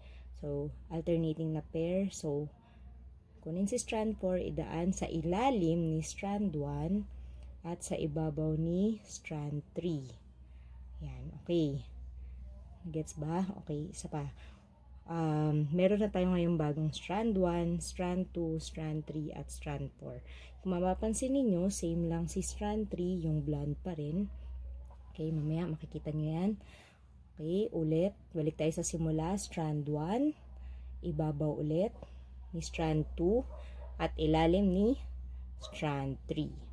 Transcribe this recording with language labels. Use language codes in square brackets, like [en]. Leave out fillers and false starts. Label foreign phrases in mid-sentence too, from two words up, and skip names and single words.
[tl] So, alternating na pair. So, kunin si strand 4, idaan sa ilalim ni strand 1 at sa ibabaw ni strand 3. Yan. Okay. Gets ba? Okay. Isa pa. Meron na tayo ngayong bagong strand 1, strand 2, strand 3, at strand 4. Kung mapapansin ninyo, same lang si strand 3, yung blonde pa rin. Okay, mamaya makikita nyo yan. Okay, ulit. Balik tayo sa simula. Strand 1, ibabaw ulit ni strand 2, at ilalim ni strand 3.